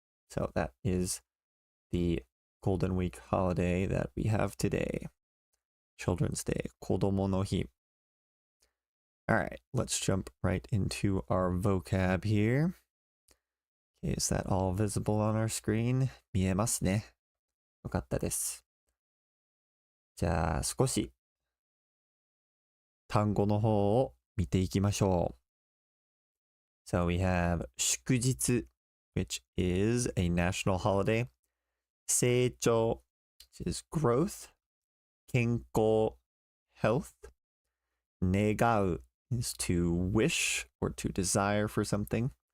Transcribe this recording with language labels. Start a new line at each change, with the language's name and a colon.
English: So that is the Golden Week holiday that we have today. Children's Day, 子供の日. Alright, let's jump right into our vocab here. Okay, is that all visible on our screen?
Japanese: 見えますね。よかったです。じゃあ少し単語の方を見ていきましょう。
English: So we have 祝日, which is a national holiday. 成長, which is growth. 健康, health. 願う is to wish or to desire for something.